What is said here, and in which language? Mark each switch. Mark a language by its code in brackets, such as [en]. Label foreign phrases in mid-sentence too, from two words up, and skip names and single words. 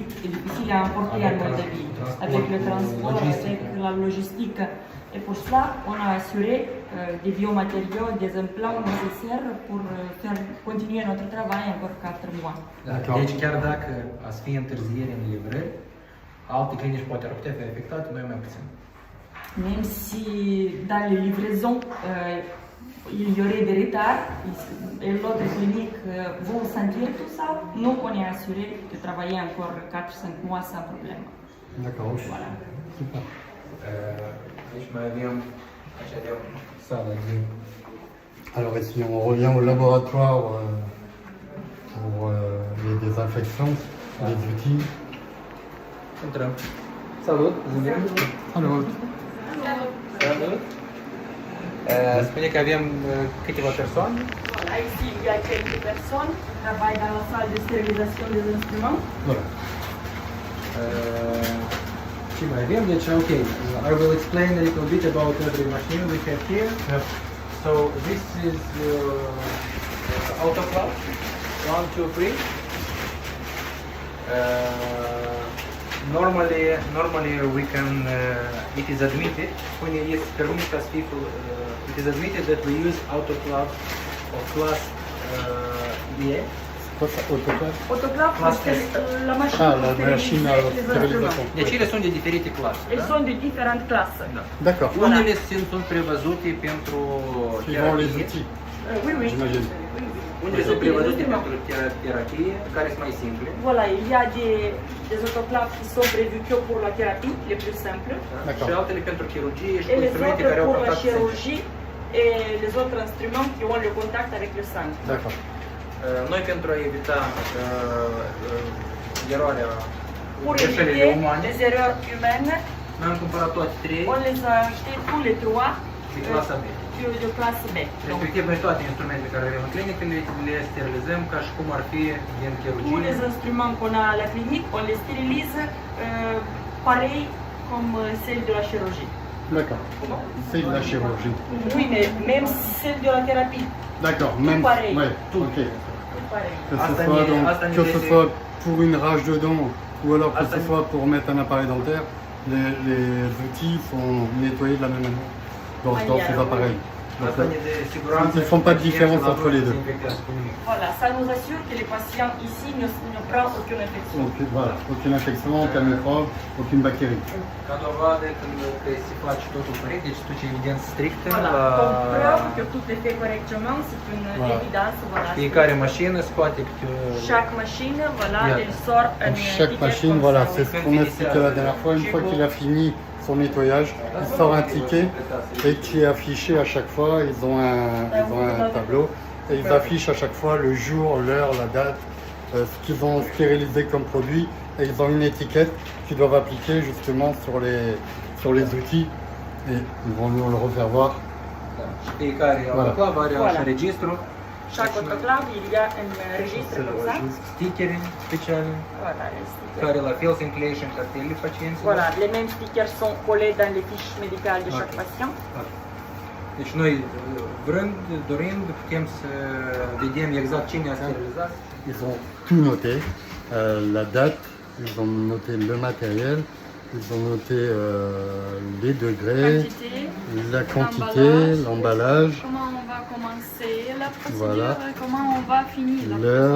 [fr] C'est difficile à importer en Moldavie. Avec le transport, avec la logistique. Et pour cela, on a assuré des biomatériaux, des implants nécessaires pour faire continuer notre travail encore 4 mois. [ro] Da. [fr] D'accord. [ro] Deci chiar dacă ați fi întârziere în livrări, alte clinici poate ar putea fi afectate, noi mai puțin. [fr] Même si dans les livraisons, il y aurait des retards, et l'autre clinique vont sentir tout ça, nous, on est assuré de travailler encore 4-5 mois sans problème. D'accord, ok. Voilà. Super. [ro] Aici mai avem sala de... [fr] Alors ici, on revient au laboratoire pour les désinfections, les outils. [ro] Intrăm. Salut, Zubin. Salut. Salut. Spune că avem câteva persoane. [fr] Voilà, ici, il y a quelques personnes qui travaillent dans la salle de stérilisation des instruments. Voilà. [ro] Ce mai avem? Deci, [en] ok, I will explain a little bit about every machine we have here. Yep. So this is autoclave, 1, 2, 3. Normally we can, it is admitted, when it is permitted as people, it is admitted that we use autoclave of class EA. [fr] Quoi ça, autoclave? Autoclave, Classe c'est la machine Ah, pour la machine à stériliser les stérilisation. instruments. [ro] Deci ele sunt de diferite clase. [fr] Elles sont de différentes classes. [ro] Da. [fr] D'accord. [ro] Unele sunt prevăzute pentru [fr] Suivant les [ro] terapie, [fr] outils, Oui, oui. j'imagine. [ro] unele sunt prevăzute pentru terapie, care sunt mai simple. [fr] Voilà, il y a des autoclaves qui sont prévus que pour la thérapie, les plus simples, D'accord. [ro] Și altele pentru chirurgie și [fr] et [ro] cu [fr] les [ro] instrumente [fr] autres [ro] care au [fr] pour la [ro] contact cu sânge. [fr] chirurgie et les autres instruments qui ont le contact avec le sang. D'accord. [ro] Noi pentru a evita eroarea [fr] Pour [ro] greșelile [fr] éviter [ro] umane, [fr] les erreurs humaines, [ro] noi am cumpărat toate trei [fr] on les a achetés tous les trois [ro] de clasa B. [fr] de classe B. Donc, [ro] Respectiv, noi toate instrumentele care avem în clinică le sterilizăm ca și cum ar fi din [fr] tous [ro] chirurgie. [fr] les instruments qu'on a à la clinique, on les stérilise pareil comme celles de la chirurgie. D'accord. C'est de la chirurgie. Oui, mais même celles de la thérapie, D'accord, tout même. pareil. Ouais, ok. Tout pareil. Que ce [ro] Asta [fr] soit, [ro] ne- [fr] donc, [ro] asta ne [fr] que ce laisse- soit pour une rage de dents ou alors que [ro] Asta [fr] ce [ro] ne- [fr] soit pour mettre un appareil dentaire, les outils sont nettoyés de la même manière dans ces appareils. Donc, [ro] Asta ne dă siguranță. [fr] Ils font pas de différence entre les deux. [ro] Dezinfectează cu nimic. [fr] Voilà, ça nous assure que les patients ici ne prennent aucune infection. voilà, aucune infection, aucun microbe, aucune bactérie. [ro] Ca dovadă că se face totul corect, deci tu ce evidență strictă [fr] Voilà, la comme preuve que tout est fait correctement, c'est une Voilà. évidence. Voilà. [ro] fiecare mașină scoate câte [fr] Chaque machine, voilà, Bien. elle sort un Donc, chaque ticket machine, comme voilà, ça, c'est oui. ce qu'on expliquait la dernière fois. Une fois qu'il a fini son nettoyage, il sort un ticket et qui est affiché à chaque fois. Ils ont un tableau et ils affichent à chaque fois le jour, l'heure, la date, ce qu'ils ont stérilisé comme produit. Et ils ont une étiquette qu'ils doivent appliquer justement sur les outils. Et ils vont nous le refaire voir. [ro] Și fiecare autoclav are [fr] Voilà. [ro] așa registru, [fr] Chaque autoclave, il y a un registre C'est le comme ça. registre. [ro] stickere speciale, [fr] Voilà, les stickers. [ro] care la fel se încleie în cartelele pacienților. [fr] Voilà, les mêmes stickers sont collés dans les fiches médicales de chaque Ok. patient. [ro] Deci noi, vrând, dorind, putem să vedem exact cine a sterilizat. [fr] Ils ont tout noté, la date, ils ont noté le matériel, ils ont noté les degrés, Quantité, la quantité, l'emballage, comment on va commencer la procédure, Voilà. comment on va finir la l'heure,